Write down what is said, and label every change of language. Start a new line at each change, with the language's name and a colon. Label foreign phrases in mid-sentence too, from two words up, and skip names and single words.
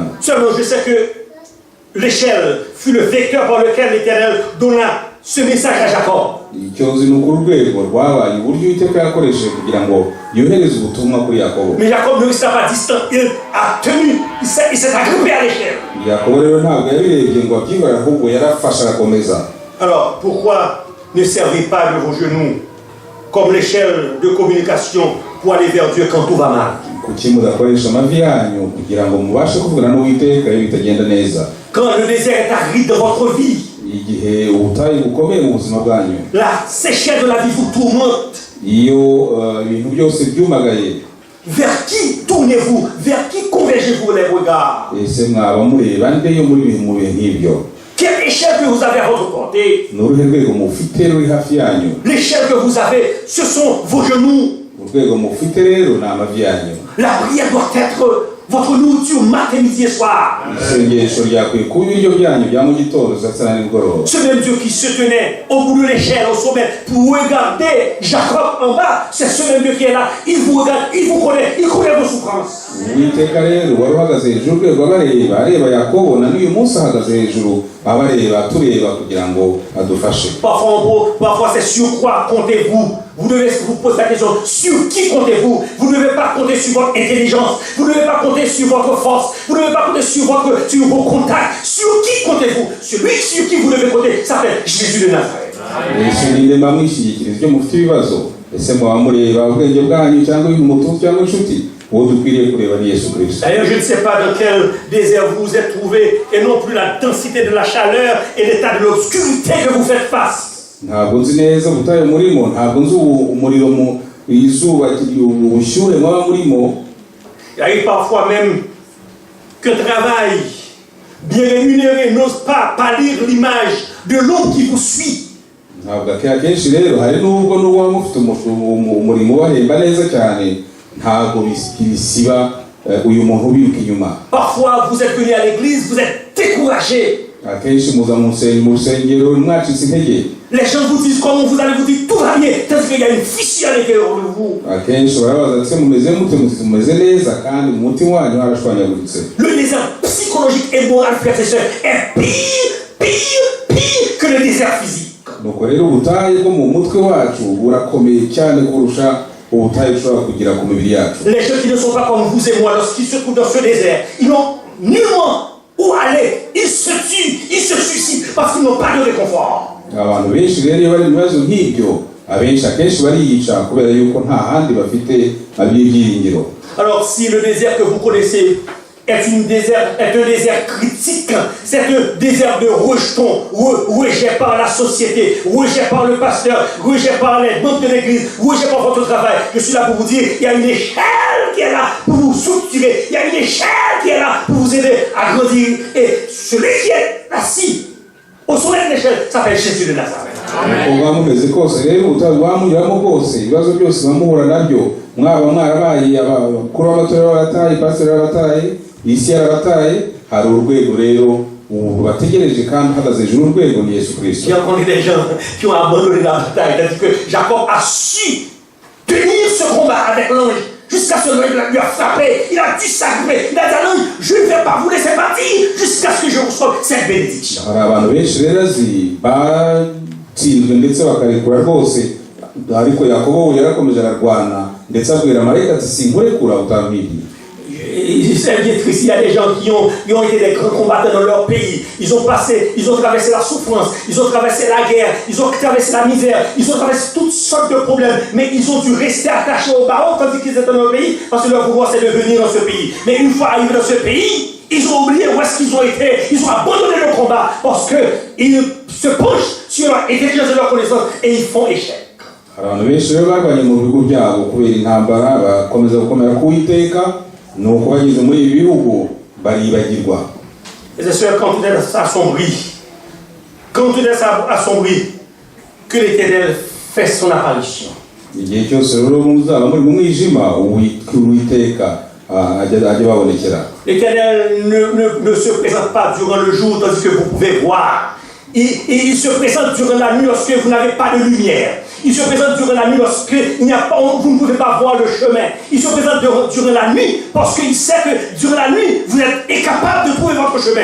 French: Seulement je sais que l'échelle fut le vecteur par lequel l'Éternel donna ce message à Jacob.
Kinyarwanda: Icyo nzi ni uko urwego rwabaye uburyo Uwiteka yakoresheje kugira ngo yohereze ubutumwa kuri Yakobo.
French: Mais Jacob ne resta pas distant, il a tenu, il s'est agrippé à l'échelle.
Kinyarwanda: Yakobo rero ntabwo yabirebye ngo abyibara ahubwo yarafasha arakomeza.
French: Alors pourquoi ne servez pas de vos genoux comme l'échelle de communication pour aller vers Dieu quand tout va mal?
Kinyarwanda: Kuki mudakoresha amavi yanyu kugira ngo mubashe kuvugana n'Uwiteka iyo bitagenda neza?
French: Quand le désert est aride dans votre vie,
Kinyarwanda: igihe ubutayu bukomeye mu buzima bwanyu,
French: la sécheresse de la vie vous tourmente,
Kinyarwanda: iyo ibintu byose byumagaye,
French: vers qui tournez-vous? Vers qui convergez-vous les regards?
Kinyarwanda: ese mwaba mureba nde yo muri mu bihe nk'ibyo?
French: Quelle échelle que vous avez à votre portée?
Kinyarwanda: N'uruhe rwego mufite ruri hafi yanyu?
French: L'échelle que vous avez, ce sont vos genoux.
Kinyarwanda: Urwego mufite rero ni amavi yanyu.
French: La prière doit être votre nourriture matin, midi et soir.
Kinyarwanda: Isengesho ryakwiye kuba ibiryo byanyu bya mu gitondo saa na nimugoroba.
French: Ce même Dieu qui se tenait au bout de l'échelle, au sommet, pour regarder Jacob en bas, c'est ce même Dieu qui est là. Il vous regarde, il vous connaît, il connaît vos souffrances.
Kinyarwanda: Uwiteka rero wari uhagaze hejuru urwego abareba, areba Yakobo na n'uyu munsi ahagaze hejuru abareba, tureba kugira ngo adufashe.
French: Parfois c'est sur quoi comptez-vous? Vous devez vous poser la question, sur qui comptez-vous? Vous ne devez pas compter sur votre intelligence, vous ne devez pas compter sur votre force, vous ne devez pas compter sur vos contacts. Sur qui comptez-vous? Celui sur qui vous devez compter s'appelle Jésus de Nazareth.
Kinyarwanda: Mwishimire mwishingikiriza ibyo mufite ibibazo. Ese mwaba mureba ubwenge bwanyu cyangwa umutunzi cyangwa inshuti? Uwo dukwiriye kureba ni Yesu Kristo.
French: D'ailleurs, je ne sais pas dans quel désert vous vous êtes trouvé, et non plus la densité de la chaleur et l'état de l'obscurité que vous faites face.
Kinyarwanda: Ntabwo nzi neza ubutayu murimo, ntabwo nzi umuriro mu izuba ubushyuhe mwaba murimo.
French: Il arrive parfois même qu'un travail bien rémunéré n'ose pas pâlir l'image de l'homme qui vous suit.
Kinyarwanda: Ntabwo akenshi rero hari n'ubwo n'uba mufite umurimo ubahemba neza cyane, ntabwo bisiba uyu muntu ubiruka inyuma.
French: Parfois vous êtes venu à l'église, vous êtes découragé.
Kinyarwanda: Akenshi muza mu rusengero mwacitse intege.
French: Les gens vous disent comment vous allez, vous dites tout va bien, tandis qu'il y a une fissure à l'intérieur de vous.
Kinyarwanda: Akenshi barabaza ati mumeze mute, mumeze neza kandi mu mutima wanyu harashwanyaguritse.
French: Le désert psychologique et moral, frères et sœurs, est pire que le désert physique.
Kinyarwanda: Nuko rero ubutayu bwo mu mutwe wacu burakomeye cyane kurusha ubutayu ushobora kugira ku mibiri yacu.
French: Les gens qui ne sont pas comme vous et moi, lorsqu'ils se trouvent dans ce désert, ils n'ont nullement où aller, ils se tuent, ils se suicident parce qu'ils n'ont pas de réconfort.
Kinyarwanda: Abantu benshi rero iyo bari mu bibazo nk'ibyo, abenshi akenshi bariyica kubera yuko nta handi bafite ab'ibyiringiro.
French: Alors si le désert que vous connaissez est un désert critique, c'est un désert de rejeton, rejet par la société, rejet par le pasteur, rejet par les membres de l'église, rejet par votre travail, je suis là pour vous dire, il y a une échelle qui est là pour vous structurer, il y a une échelle qui est là pour vous aider à grandir, et celui qui est assis au sommet de l'échelle s'appelle Jésus de Nazareth.
Kinyarwanda: Uko mumeze kose rero utabamunyuramo bose ibibazo byose bamuhura nabyo, mwaba mwarabaye abakuru b'amatorero barataye, pastor barataye, isi yarabataye, hari urwego rero bategereje kandi hagaze hejuru urwego ni Yesu Kristo.
French: J'ai rencontré des gens qui ont abandonné la bataille, c'est-à-dire que Jacob a su tenir ce combat avec l'ange jusqu'à ce que l'ange lui a frappé, il a dû s'agriper, il a dit à l'ange, je ne vais pas vous laisser partir jusqu'à ce que je reçoive cette bénédiction.
Kinyarwanda: Hari abantu benshi rero batsinzwe ndetse bakarekura rwose, ariko Yakobo yarakomeje ararwana ndetse abwira marayika ati sinkurekura utampiriye.
French: C'est bien triste, il y a des gens qui ont été des grands combattants dans leur pays. Ils ont traversé la souffrance, ils ont traversé la guerre, ils ont traversé la misère, ils ont traversé toutes sortes de problèmes. Mais ils ont dû rester attachés au barreau tandis qu'ils étaient dans leur pays, parce que leur pouvoir c'est de venir dans ce pays. Mais une fois arrivés dans ce pays, ils ont oublié où est-ce qu'ils ont été. Ils ont abandonné le combat parce qu'ils se penchent sur leur intelligence et leur connaissance et ils font échec.
Kinyarwanda: Abantu benshi rero barwanye mu bihugu byabo kubera intambara, bakomeza gukomera ku Uwiteka, nuko bageze muri ibi bihugu baribagirwa.
French: Et c'est sûr, quand tout est assombri, que l'Éternel fait son apparition.
Kinyarwanda: Igihe cyose rero muzaba muri mu mwijima, Uwiteka ajya babonekera.
French: L'Éternel ne se présente pas durant le jour tandis que vous pouvez voir. Il se présente durant la nuit lorsque vous n'avez pas de lumière. Il se présente durant la nuit lorsque vous ne pouvez pas voir le chemin. Il se présente durant la nuit parce qu'il sait que durant la nuit, vous êtes incapable de trouver votre chemin.